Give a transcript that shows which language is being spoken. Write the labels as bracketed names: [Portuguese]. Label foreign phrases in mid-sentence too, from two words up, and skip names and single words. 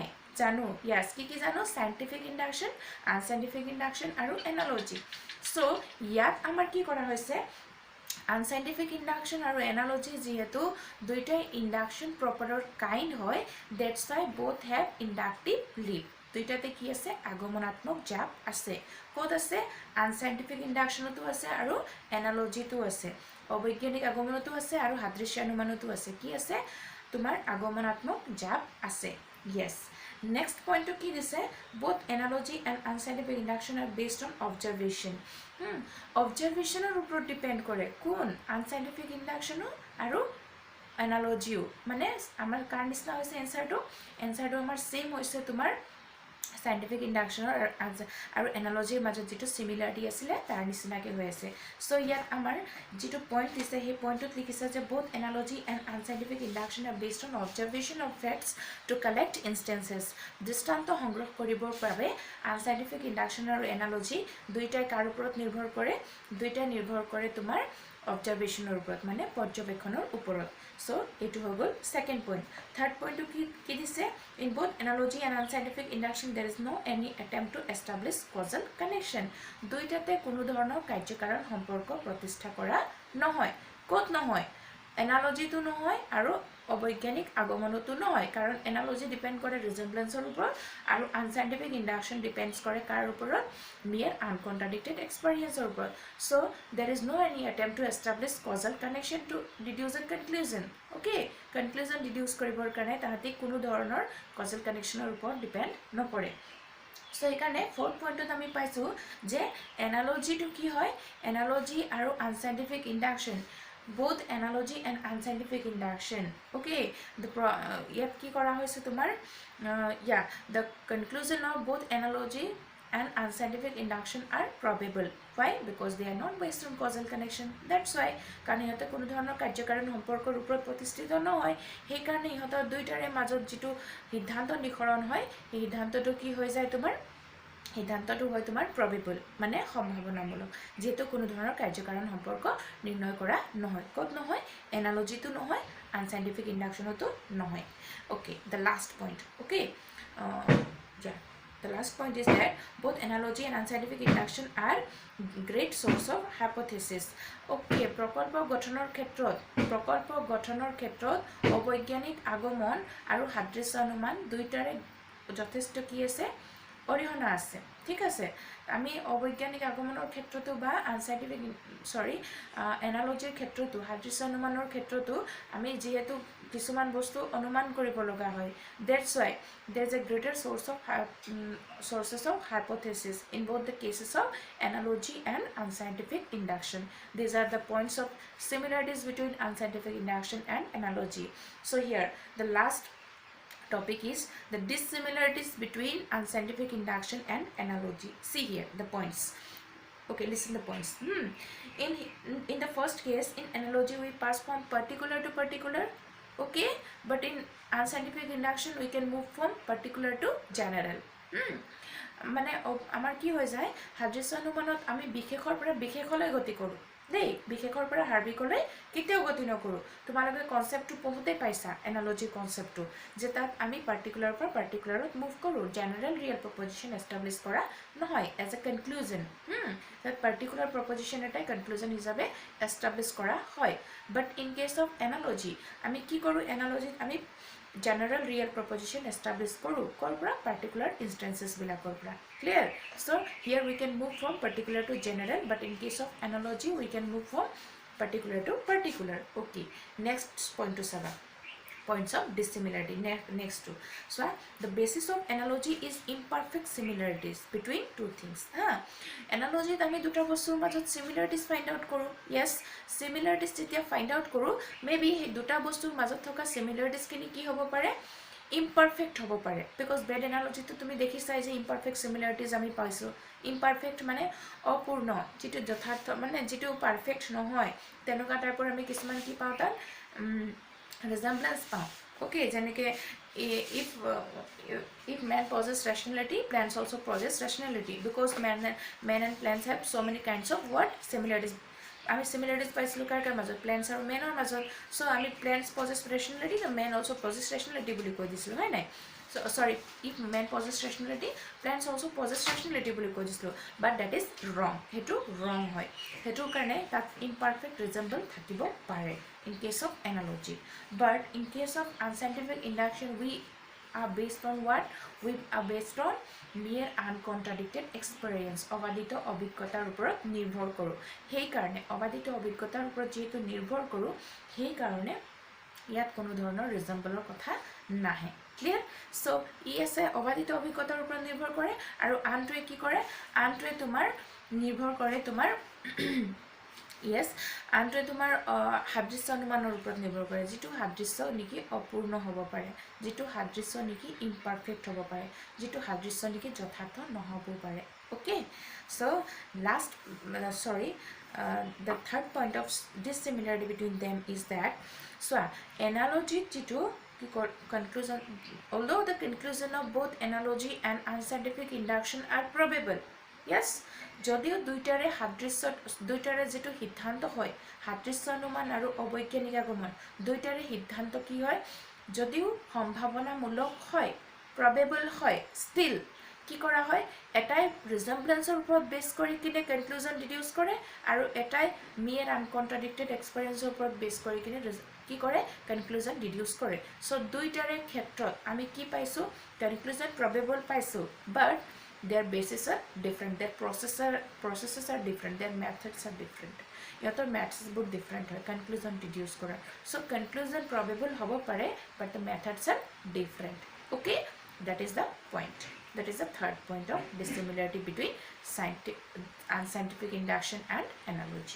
[Assamese] জানু। Yes, কি জানু? [English] Scientific induction, unscientific induction aru analogy. So [Assamese] ইয়াত আমাৰ কি কৰা হৈছে? [English] Unscientific induction aru analogy [Assamese] যিহেতু দুইটাই [English] induction proper kind hoy, that's why both have inductive leap. [Assamese] দুইটাতে কি আছে আগমনাত্মক জাপ আছে কোড আছে [English] unscientific inductionতো [Assamese] আছে আৰু এনালজিটো আছে অবৈজ্ঞানিক আগমনতো আছে আৰু সাদৃশ্য অনুমানতো আছে কি আছে তোমাৰ আগমনাত্মক জাপ আছে [English] yes next point to [Assamese] কি দিছে [English] both analogy and unscientific induction are based on observation [Assamese] observationer উপর ডিপেন্ড করে কোন [English] unscientific induction [Assamese] আৰু analogy মানে আমাৰ কার নিচিনা হৈছে এনসারটো আমাৰ সেম হৈছে তোমাৰ [English] scientific induction [Assamese] আৰু analogy মাজত যেটো similarity আছিল তাৰ নিচিনাকে হৈ আছে সো ইয়াত আমাৰ যেটো পইণ্ট দিছে সেই পইণ্টত লিখিছে যে [English] both analogy and unscientific induction are based on observation of facts [Assamese] to collect instances দৃষ্টান্ত সংগ্ৰহ কৰিবৰ বাবে [English] unscientific induction [Assamese] আৰু analogy দুইটাই কাৰ ওপৰত নিৰ্ভৰ কৰে তোমাৰ observationer ওপৰত মানে পৰ্যবেক্ষণৰ ওপৰত [English] so [Assamese] এটো হৈ গল [English] second point third point to [Assamese] কি দিছে [English] in both analogy and unscientific induction there is no any attempt to establish causal connection [Assamese] দুইটাতে কোনো ধৰণৰ কাৰ্যকাৰণ সম্পৰ্ক প্ৰতিষ্ঠা কৰা নহয় কত নহয় analogy তো নহয় আৰু অবৈজ্ঞানিক আগমনতো নহয় কাৰণ analogy ডিপেন্ড কৰে ৰিজেম্বলেন্সৰ ওপৰত আৰু [English] unscientific induction [Assamese] ডিপেন্ডস কৰে কাৰ ওপৰত [English] mere uncontradicted experienceৰ [Assamese] ওপৰত [English] so there is no any attempt to establish causal connection to deduce a conclusion okay conclusion deduce [Assamese] কৰিবৰ কাৰণে তাহাতি কোনো ধৰণৰ causal connectionৰ ওপৰত ডিপেন্ড নকৰে [English] so [Assamese] এখানে fourth pointত আমি পাইছো যে analogy to কি হয় [English] analogy আৰু unscientific induction both analogy and unscientific induction okay [Assamese] the ইয়াত কি কৰা হৈছে তোমাৰ [English] the conclusion of both analogy and unscientific induction are probable why because they are not based on causal [Assamese] connection [English] that's why [Assamese] কাৰণ ইহঁতে কোনো ধৰণৰ কাৰ্যকাৰণ সম্পৰ্কৰ ওপৰত প্ৰতিষ্ঠিত নহয় সেই কাৰণে ইহতৰ দুইটাৰে মাজত যেটো সিদ্ধান্ত নিখৰণ হয় এই সিদ্ধান্তটো কি হৈ যায় তোমাৰ সিদ্ধান্তটো হয় তোমাৰ probable মানে সম্ভাৱনামূলক যেটো কোনো ধৰণৰ কাৰ্যকাৰণ সম্পৰ্ক নিৰ্ণয় কৰা নহয় কত নহয় analogy তো নহয় unscientific induction তো নহয় [English] okay the last point okay the last point is that both analogy and unscientific induction are great source of hypothesis okay [Assamese] প্ৰকল্প গঠনৰ ক্ষেত্ৰত অবৈজ্ঞানিক আগমন আৰু সাদৃশ্য অনুমান দুইটাৰে যথেষ্ট কি আছে অৰিহণা আছে ঠিক আছে আমি অবৈজ্ঞানিক আগমনৰ ক্ষেত্ৰটো বা [English] unscientific analogyৰ [Assamese] ক্ষেত্ৰটো সাদৃশ্য অনুমানৰ ক্ষেত্ৰটো আমি যেহেতু কিছুমান বস্তু অনুমান কৰিব লগা হয় [English] that's why there is a greater sources of hypothesis in both the cases of analogy and unscientific induction these are the points of similarities between unscientific induction and analogy so here the last topic is the dissimilarities between unscientific induction and analogy see here the points okay listen the points in the first case in analogy we pass from particular to particular okay but in unscientific induction we can move from particular to general [Assamese] মানে আমাৰ কি হৈ যায় সাদৃশ্য অনুমানত আমি বিশেষৰ পৰা বিশেষলৈ গতি কৰো দেই বিশেষৰ পৰা হাৰ্বিকলৈ কেতিয়াও গতি নকৰো তোমালোকে কনসেপ্টটো পঢ়ুতে পাইছা [English] analogy conceptটো [Assamese] যে তাত আমি পাৰ্টিকুলাৰ পৰা পাৰ্টিকুলাৰত মুভ কৰো [English] general real proposition establish [Assamese] কৰা নহয় [English] as a conclusion that particular proposition [Assamese] এটাই কনক্লুজন হিচাপে এস্টাবলিশ কৰা হয় [English] but in case of analogy [Assamese] আমি কি কৰো এনালজিত আমি [English] general real proposition establish [Assamese] কৰোঁ কৰপৰা [English] particular instances [Assamese] বিলাকৰ পৰা [English] clear so here we can move from particular to general but in case of analogy we can move from particular to particular okay next point to saba points of dissimilarity. Next to, so the basis of analogy is imperfect similarities between two things. [Assamese] Analogy আমি দুটা বস্তুৰ মাজত similarities find out কৰো. Yes, similarities যেতিয়া [English] find out [Assamese] কৰো, maybe সেই দুটা বস্তুৰ মাজত থকা similarities খিনি কি হ'ব পাৰে, imperfect হ'ব পাৰে, [English] because bad analogy [Assamese] তো তুমি দেখিছাই যে [English] imperfect similarities [Assamese] আমি পাইছো. imperfect মানে অপূৰ্ণ, যেটো যথাৰ্থ মানে যেটো পারফেক্ট নহয়, তেনেকুৱা টাইপৰ আমি কিছুমান কি পাওঁ তাত resemblance পাওঁ. [English] Okay, [Assamese] যেনেকে [English] if man possesses rationality, plants also possess rationality, because man and plants have so many kinds of what similarities. [Assamese] আমি similarities পাইছিলো কাৰ মাজত, [English] plants আৰু manৰ [Assamese] মাজত. [English] so আমি plants possess rationality, the man also possess rationality [Assamese] বুলি কৈ দিছিলো, হয় নাই? [English] so sorry, if man possess rationality, plants also possess rationality [Assamese] বুলি কৈ দিছিলো, [English] but that is wrong. [Assamese] হেতু wrong হয়, হেতু কাৰণে তাত imperfect resemble থাকিব পাৰে [English] in case of analogy. But in case of unscientific induction, we are based on what? We are based on mere uncontradicted experience. [Assamese] অবাদিত অভিজ্ঞতাৰ ওপৰত নিৰ্ভৰ কৰোঁ, সেই কাৰণে অবাদিত অভিজ্ঞতাৰ ওপৰত যেহেতু নিৰ্ভৰ কৰোঁ, সেই কাৰণে ইয়াত কোনো ধৰণৰ ৰিজেম্বলৰ কথা নাহে. ক্লিয়াৰ? সো ই আছে অবাদিত অভিজ্ঞতাৰ ওপৰত নিৰ্ভৰ কৰে, আৰু আনটোৱে কি কৰে, আনটোৱে তোমাৰ নিৰ্ভৰ কৰে তোমাৰ [English] yes, [Assamese] আনটোৱে তোমাৰ সাদৃশ্য অনুমানৰ ওপৰত নিৰ্ভৰ কৰে, যেটো সাদৃশ্য নেকি অপূৰ্ণ হ'ব পাৰে, যেটো সাদৃশ্য নেকি ইমপারফেক্ট হ'ব পাৰে, যেটো সাদৃশ্য নেকি যথাৰ্থ নহ'ব পাৰে. [English] Okay, so last the third point of dissimilarity between them is that, so analogy [Assamese] যেটো [English] conclusion, although the conclusion of both analogy and unscientific induction are probable. Yes, [Assamese] যদিও দুইটাৰে সাদৃশ্য, দুইটাৰে যেটো সিদ্ধান্ত হয়, সাদৃশ্য অনুমান আৰু অবৈজ্ঞানিক আগমন, দুইটাৰে সিদ্ধান্ত কি হয়, যদিও সম্ভাৱনামূলক হয়, probable হয়, still কি কৰা হয়, এটাই ৰিজেম্বলেন্সৰ ওপৰত বেছ কৰি কিনে কনক্লুজন ডিডিউস কৰে, আৰু এটাই [English] mere uncontradicted experienceৰ [Assamese] ওপৰত বেছ কৰি কিনে কি কৰে, কনক্লুজন ডিডিউস কৰে. সো দুইটাৰে ক্ষেত্ৰত আমি কি পাইছো, কনক্লুজন probable পাইছো, [English] but their bases are different, their processes are different, their methods are different. Your methods are different, [Assamese] conclusion deduce kora. [English] So conclusion probable [Assamese] হ'ব পাৰে, [English] but the methods are different. Okay, that is the point. That is the third point of dissimilarity between unscientific induction and analogy.